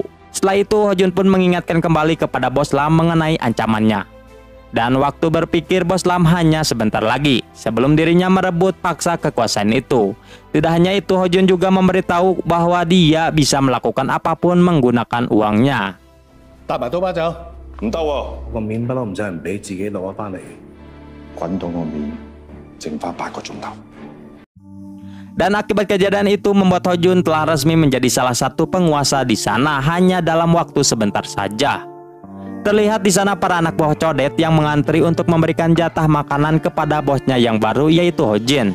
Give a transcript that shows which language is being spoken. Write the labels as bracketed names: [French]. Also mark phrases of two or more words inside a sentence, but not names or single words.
[Indonesian] Setelah itu Ho Jun pun mengingatkan kembali kepada Bos Lam mengenai ancamannya. Dan waktu berpikir Bos Lam hanya sebentar lagi sebelum dirinya merebut paksa kekuasaan itu. Tidak hanya itu, Ho Jun juga memberitahu bahwa dia bisa melakukan apapun menggunakan uangnya. [Cantonese] 搭埋刀疤走，唔得喎，個面不嬲唔使人俾，自己攞翻嚟。滾到我面，剩翻8個鐘頭。 [Indonesian] Dan akibat kejadian itu membuat Ho Jun telah resmi menjadi salah satu penguasa di sana hanya dalam waktu sebentar saja. Terlihat di sana para anak buah Codet yang mengantri untuk memberikan jatah makanan kepada bosnya yang baru, yaitu Ho Jin.